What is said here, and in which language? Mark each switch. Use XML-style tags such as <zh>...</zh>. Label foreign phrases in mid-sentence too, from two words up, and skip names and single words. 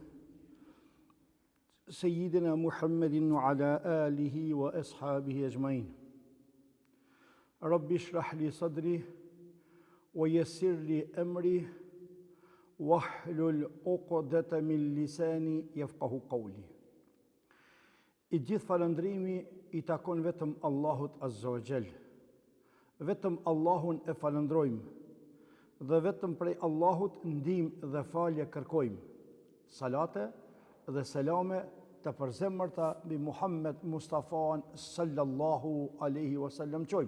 <ar>سيدنا محمد وعلى آله وأصحابه أجمعين. رب اشرح لي صدري ويسر لي أمري واحلل عقدة من لساني يفقهوا قولي.</ar> <sq>I gjithë falëndrimi i takon vetëm Allahut</sq> <ar>عز وجل.</ar> <sq>Vetëm Allahun e falëndrojmë dhe vetëm prej Allahut ndihmë dhe falje kërkojmë. Salate dhe selame të përzemërta mbi Muhammed Mustafa</sq> <ar>صلى الله عليه وسلم</ar> <sq>qojmë.</sq>